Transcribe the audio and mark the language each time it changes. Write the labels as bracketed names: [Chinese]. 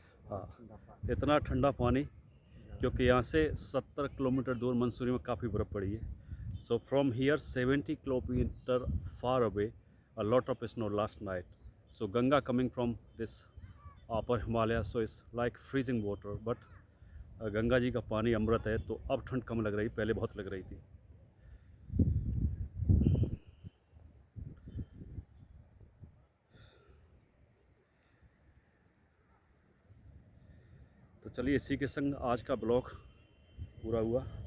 [Hindi] हाँ, इतना ठंडा पानी, क्योंकि यहाँ से 70 किलोमीटर दूर मंसूरी में काफ़ी बर्फ़ पड़ी है। [English] So from here 70 kilometre far away a lot of snow last night. So Ganga coming from this upper Himalaya, so it's like freezing water. [Hindi] But Ganga ji का पानी अमृत है, तो अब ठंड कम लग रही, पहले बहुत लग रही थी। तो चलिए इसी के संग आज का ब्लॉग पूरा हुआ।